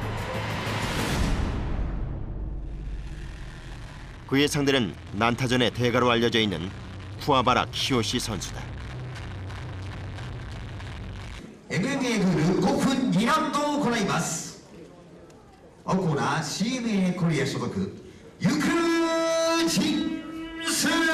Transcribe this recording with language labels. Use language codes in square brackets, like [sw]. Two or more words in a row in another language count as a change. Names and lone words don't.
[ko] 그의 상대는 난타전의 대가로 알려져 있는 쿠와바라 키요시 선수다. [ja] MMAルール5分2ラウンドを行います。青コーナー CMA コリア所属ユクジンス